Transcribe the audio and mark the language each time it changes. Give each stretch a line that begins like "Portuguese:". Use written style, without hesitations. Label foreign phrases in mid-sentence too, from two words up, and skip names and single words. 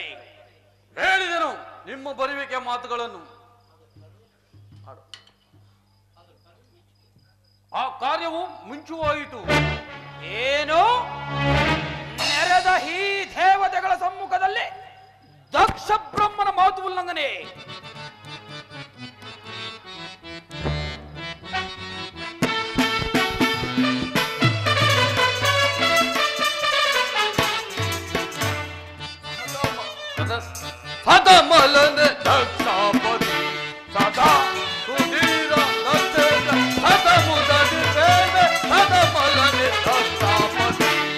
Kannada: ಹೇಳಿದೆನು ನಿಮ್ಮ ಬರುವಿಕೆ ಮಾತುಗಳನ್ನು. ಆ ಕಾರ್ಯವು ಮುಂಚುವಾಯಿತು. ಏನು? ನೆರೆದ ಈ ದೇವತೆಗಳ ಸಮ್ಮುಖದಲ್ಲಿ ದಕ್ಷ ಬ್ರಹ್ಮನ ಮಾತು ಉಲ್ಲಂಘನೆ. ಸದಮಲನೆ ದಕ್ಷಾಪತಿ ಸದಾ ಸುಧೀರ ದಕ್ಷೇಂದ್ರ ಸದಮುದದಿ ಸೇವೆ ಸದಮಲನೆ ದಕ್ಷಾಪತಿ